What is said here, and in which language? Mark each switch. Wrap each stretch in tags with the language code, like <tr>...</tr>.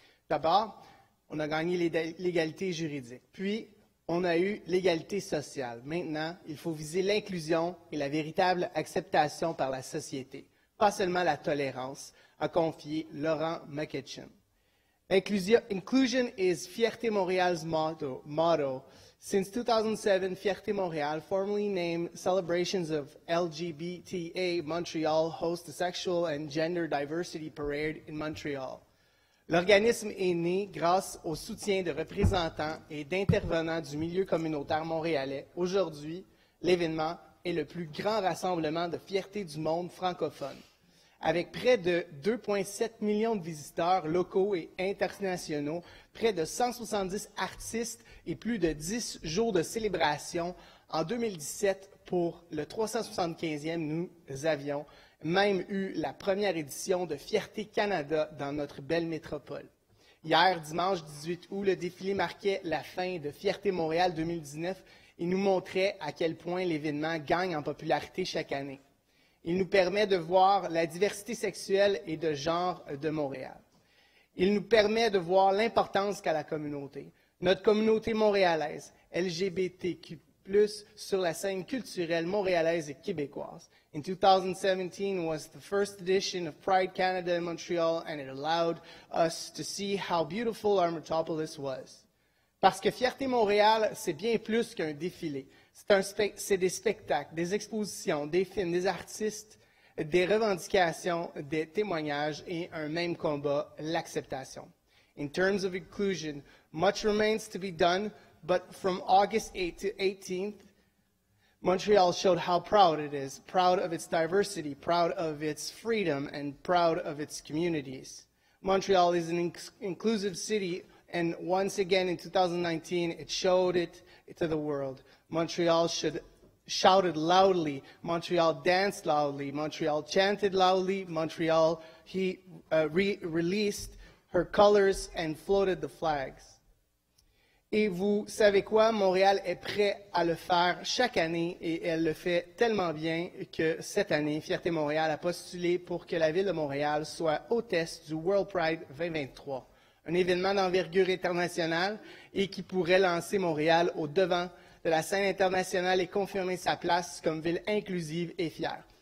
<fr>D'abord, on a gagné l'égalité juridique. Puis, on a eu l'égalité sociale. Maintenant, il faut viser l'inclusion et la véritable acceptation par la société, pas seulement la tolérance, a confié Laurent McEachin.</fr> <en>Inclusion is Fierté Montréal's motto. Since 2007, Fierté Montréal, formerly named Celebrations of LGBTA Montreal, hosts the Sexual and Gender Diversity Parade in Montreal.</en> <fr>L'organisme est né grâce au soutien de représentants et d'intervenants du milieu communautaire montréalais. Aujourd'hui, l'événement est le plus grand rassemblement de fierté du monde francophone. Avec près de 2,7 millions de visiteurs locaux et internationaux, près de 170 artistes et plus de 10 jours de célébration, en 2017, pour le 375e, nous avions même eu la première édition de Fierté Canada dans notre belle métropole. Hier, dimanche 18 août, le défilé marquait la fin de Fierté Montréal 2019 et nous montrait à quel point l'événement gagne en popularité chaque année. Il nous permet de voir la diversité sexuelle et de genre de Montréal. Il nous permet de voir l'importance qu'a la communauté, notre communauté montréalaise, LGBTQ+, sur la scène culturelle montréalaise et québécoise.</fr> <en>In 2017 was the first edition of Pride Canada in Montreal, and it allowed us to see how beautiful our metropolis was.</en> <fr>Parce que Fierté Montréal, c'est bien plus qu'un défilé. C'est des spectacles, des expositions, des films, des artistes, des revendications, des témoignages et un même combat, l'acceptation.</fr> <en>In terms of inclusion, much remains to be done, but from August 8th to 18th, Montreal showed how proud it is, proud of its diversity, proud of its freedom, and proud of its communities. Montreal is an inclusive city, and once again in 2019, it showed it to the world. Montreal shouted loudly, Montreal danced loudly, Montreal chanted loudly, Montreal released her colors and floated the flags.</en> <fr>Et vous savez quoi? Montréal est prêt à le faire chaque année et elle le fait tellement bien que cette année, Fierté Montréal a postulé pour que la ville de Montréal soit hôtesse du World Pride 2023, un événement d'envergure internationale et qui pourrait lancer Montréal au devant de la scène internationale et confirmer sa place comme ville inclusive et fière.</fr>